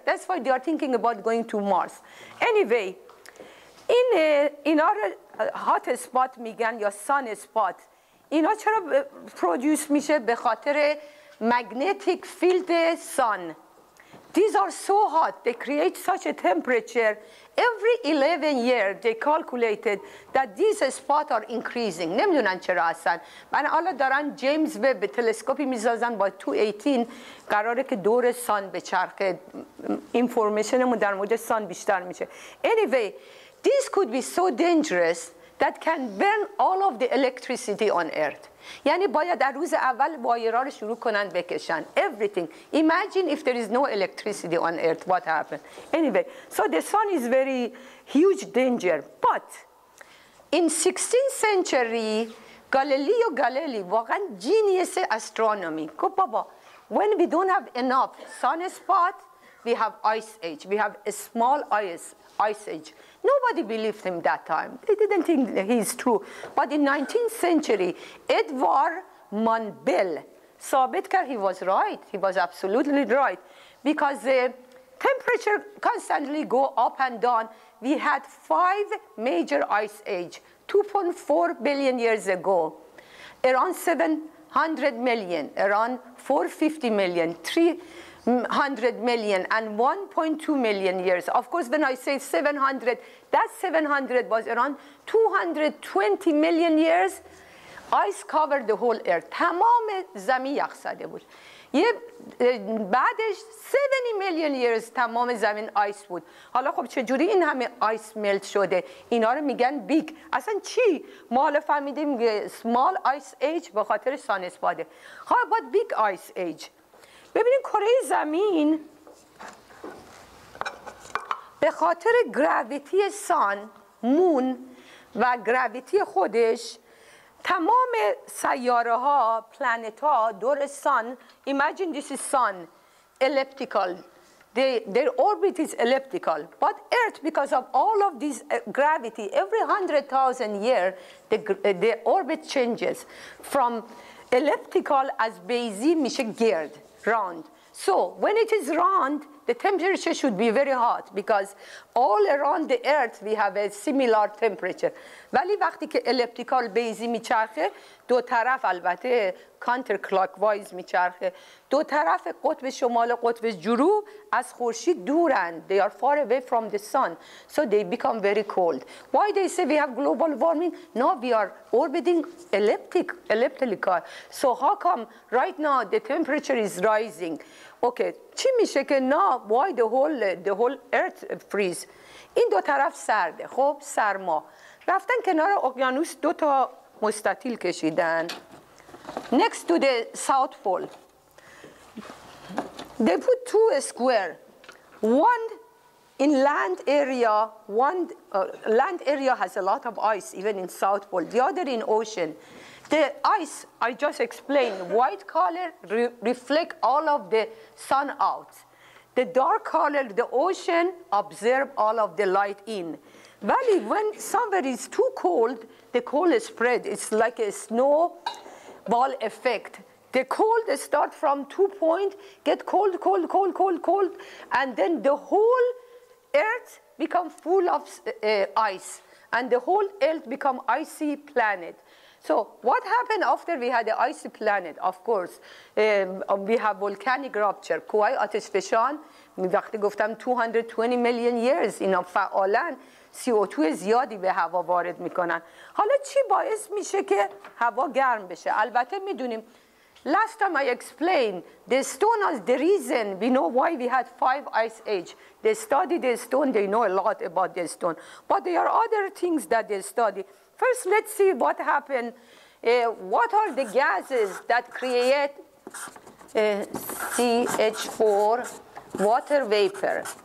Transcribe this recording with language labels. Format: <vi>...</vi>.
<en>That's why they are thinking about going to Mars. Anyway, in our hot spot</en> <fa>میگن یا</fa> <en>sun spot،</en> <fa>اینا چرا</fa> <en>produce</en> <fa>میشه؟ به خاطر</fa> <en>magnetic field sun. These are so hot, they create such a temperature. Every 11 years they calculated that these spots are increasing.</en> <fa>نمیدونن چرا هستن. من حالا دارن جیمز وب تلسکوپی میسازن با 218 قراره که دور سان بچرخه. اینفورمیشنمون در مورد سان بیشتر میشه.</fa> <en>Anyway, this could be so dangerous that can burn all of the electricity on Earth.</en> <fa>یعنی باید در روز اول وایرها رو شروع کنن بکشن.</fa> <en>Everything. Imagine if there is no electricity on Earth, what happened? Anyway, so the sun is very huge danger. But in 16th century, Galileo Galilei</en> <fa>واقعا</fa> <en>genius astronomy.</en> <fa>گفت بابا,</fa> <en>when we don't have enough sunspot, we have ice age. We have a small ice age. Nobody believed him that time. They didn't think that he's true. But in 19th century, Edward Monbel</en> <fa>ثابت کرد</fa> <en>he was right. He was absolutely right. Because the temperature constantly go up and down. We had 5 major ice age, 2.4 billion years ago. Around 700 million, around 450 million, 300 million and 1.2 million years. Of course, when I say 700, that 700 was around 220 million years. Ice covered the whole earth.</en> <fa>تمام زمین یخ زده بود. بعدش</fa> <en>70 million years</en> <fa>تمام زمین آیس بود. حالا خب چجوری این همه آیس ملت شده؟ اینا رو میگن بیگ. اصلا چی؟ ما حالا فهمیدیم</fa> <en>small ice age</en> <fa>به خاطر سان اسپاده.</fa> <en>How about big ice age؟</en> <fa>ببینید کره زمین به خاطر گراویتی سان، مون و گراویتی خودش تمام سیاره ها، پلنت ها دور</fa> <en>sun, imagine this is sun, elliptical. Their orbit is elliptical. But Earth, because of all of this gravity, every 100,000 years, the orbit changes from elliptical as</en> <fa>بیضی میشه گرد,</fa> <en>round. So when it is round, the temperature should be very hot because all around the earth we have a similar temperature.</en> <fa>ولی وقتی که elliptical بیضی میچرخه دو طرف البته</fa> <en>counter clockwise</en> <fa>میچرخه دو طرف قطب شمال و قطب جنوب از خورشید دورن.</fa> <en>They are far away from the sun. So they become very cold. Why they say we have global warming? No, we are orbiting elliptical. So how come right now the temperature is rising?</en> <fa>Okay, چی میشه که نه</fa> <en>why the whole earth freeze؟</en> <fa>این دو طرف سرده. خب سرما رفتن کنار اقیانوس دو تا مستطیل کشیدن</fa> <en>next to the south pole. They put two square, one in land area, land area has a lot of ice even in south pole, the other in ocean. The ice, I just explained, white color reflect all of the sun out. The dark color, the ocean, absorb all of the light in. Valley, when somewhere is too cold, the cold spread. It's like a snowball effect. The cold start from 2 point, get cold, cold, cold, cold, cold, and then the whole earth become full of ice, and the whole earth become icy planet. So what happened after we had the icy planet? Of course, we have volcanic rupture.</en> <fa>کوههای آتشفشان وقتی گفتم</fa> <en>220 million years</en> <fa>اینا فعالن CO2 زیادی به هوا وارد میکنن. حالا چی باعث میشه که هوا گرم بشه؟ البته میدونیم</fa> <en>last time I explained the stone is the reason we know why we had 5 ice age. They study the stone, they know a lot about the stone. But there are other things that they study. First, let's see what happened. What are the gases that create CH4 water vapor?</en>